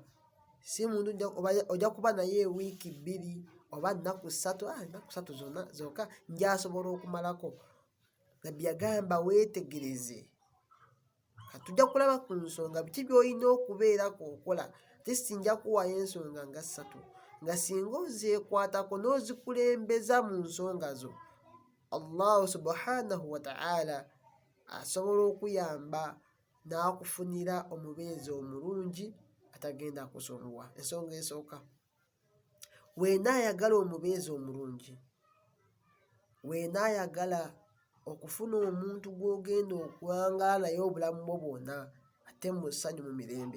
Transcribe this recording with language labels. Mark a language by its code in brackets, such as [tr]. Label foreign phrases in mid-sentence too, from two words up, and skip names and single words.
[lg] Si muntu ojja kuba naye wiiki 2 oba nnaku 3, ennaku 3 zonna zokka njasobola okumalako. Nabbi yagamba weetegereze. Tujja kulaba ku nsonga biki by'olina okubeerako okola. Sinja kuwaayo ensonga nga 3 nga singa ozeekwatako n'ozikulembeza mu nsonga zo, Allah [ar] سبحانه وتعالى [lg] asobola okuyamba n'akufunira omubeezi omulungi atagenda kusonyiwa. Ensonga esooka, weenaayagala omubeezi omulungi, weenaayagala okufuna omuntu gw'ogenda okuwangaala naye obulamu bwo bwonna ate mu ssanyu mu mirembe.